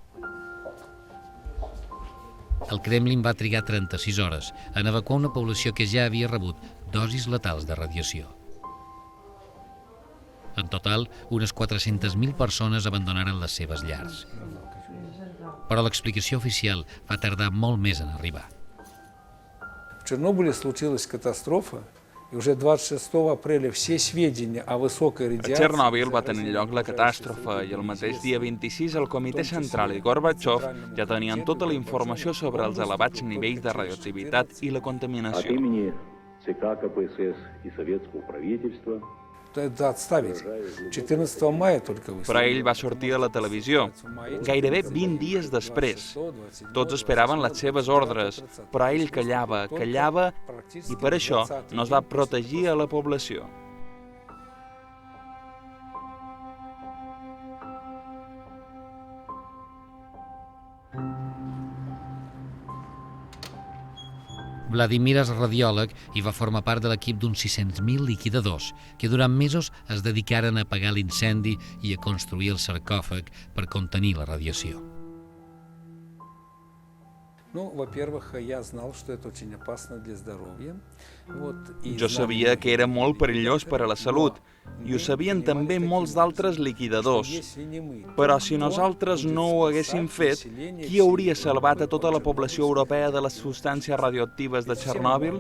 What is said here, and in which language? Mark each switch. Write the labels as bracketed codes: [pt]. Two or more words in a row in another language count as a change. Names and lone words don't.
[ca] El Kremlin va trigar 36 hores en evacuar una població que ja havia rebut dosis letals de radiació. En total, unes 400.000 persones abandonaren les seves llars. Però l'explicació oficial va tardar molt més en arribar. [ru] В Чернобыле случилась катастрофа, и уже 26 апреля все сведения о высокой A радиации... [ca] Txernòbil va tenir lloc la catàstrofe i el mateix dia 26 el Comitè Central i Gorbachev ja tenien tota la informació sobre els elevats nivells de radioactivitat i la contaminació. [ru] Это отставить. 14 мая только вы... [ca] Però ell va sortir a la televisió, gairebé 20 dies després. Tots esperaven les seves ordres, però ell callava, i per això no es va protegir a la població. Vladimir és radiòleg i va formar part de l'equip d'uns 600.000 liquidadors que durant mesos es dedicaren a apagar l'incendi i a construir el sarcòfag per contenir la radiació. [ru] Ну, во-первых, я знал, что это очень опасно для здоровья. [ca] Jo sabia que era molt perillós per a la salut i ho sabien també molts d'altres liquidadors. Però si nosaltres no ho haguéssim fet, qui hauria salvat a tota la població europea de les substàncies radioactives de Txernòbil?